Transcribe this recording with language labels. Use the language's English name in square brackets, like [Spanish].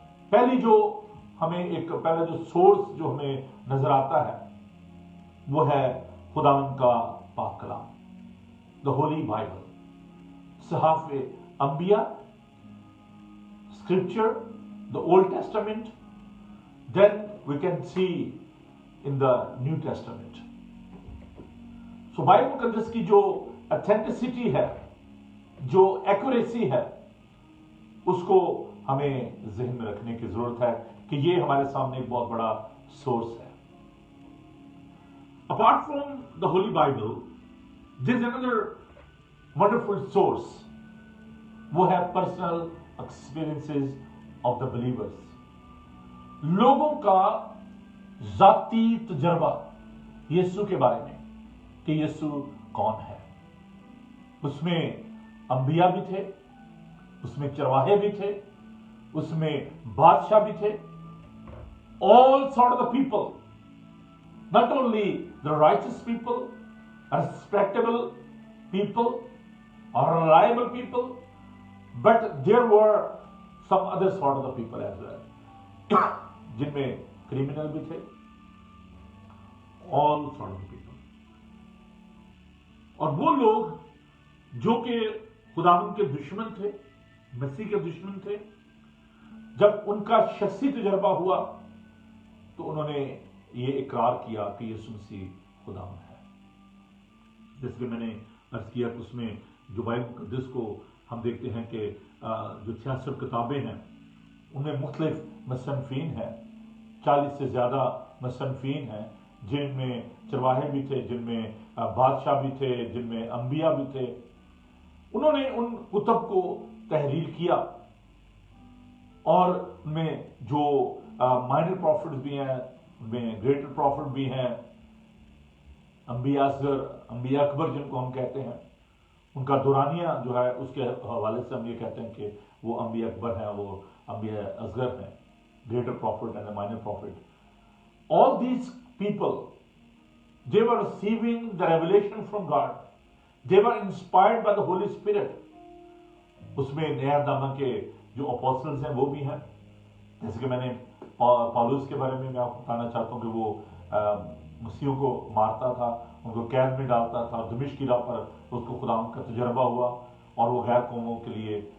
[Urdu] پہلی جو ہمیں پہلا جو سورس جو ہمیں نظر آتا ہے وہ ہے خداوند کا پاک کلام، دا ہولی بائبل، صحاف انبیاء، scripture, [English] the Old Testament, then we can see in the New Testament. [Urdu] So Bible مقدس کی جو اتھینٹسٹی ہے، جو ایکوریسی ہے، اس کو ہمیں ذہن میں رکھنے کی ضرورت ہے کہ یہ ہمارے سامنے ایک بہت بڑا سورس ہے. [English] Apart from the Holy Bible, there is another wonderful source. [Urdu] وہ ہے [English] personal experiences of the believers. [Urdu] لوگوں کا ذاتی تجربہ یسوع کے بارے میں کہ یسوع کون ہے. اس میں انبیاء بھی تھے، اس میں چرواہے بھی تھے، اس میں بادشاہ بھی تھے. [English] all sort of the people, not only the righteous people, respectable people or reliable people, but there were some other sort of the people as well, [Urdu] جن میں criminal بھی تھے. [English] all sort of the people. [Urdu] اور وہ لوگ جو کہ خداوند کے دشمن تھے، مسیح کے دشمن تھے، جب ان کا شخصی تجربہ ہوا تو انہوں نے یہ اقرار کیا کہ یسوع مسیح خداوند ہے. جیسے کہ میں نے عرض کیا کہ اس میں جو بائبل مقدس کو ہم دیکھتے ہیں کہ جو 66 کتابیں ہیں ان میں مختلف مصنفین ہیں، 40 سے زیادہ مصنفین ہیں، جن میں چرواہے بھی تھے، جن میں بادشاہ بھی تھے، جن میں انبیاء بھی تھے. انہوں نے ان کتب کو تحریر کیا اور ان میں جو مائنر پروفٹس بھی ہیں، ان میں گریٹر پروفٹ بھی ہیں، انبیاء اصغر، انبیاء اکبر جن کو ہم کہتے ہیں، ان کا دورانیہ جو ہے اس کے حوالے سے ہم یہ کہتے ہیں کہ وہ انبیاء اکبر ہیں، وہ انبیاء اصغر ہیں، [English] Greater prophet and minor prophet. All these people, they were receiving the revelation from God. They were inspired by the Holy Spirit. [Urdu] اس میں نیا نامہ کے جو اپوسٹلز ہیں وہ بھی ہیں. جیسے کہ میں نے پالوس کے بارے میں آپ کو بتانا چاہتا ہوں کہ وہ مسیحوں کو مارتا تھا، ان کو قید میں ڈالتا تھا، دمشق کی راہ پر اس کو خدا کا تجربہ ہوا اور وہ غیر قوموں کے لیے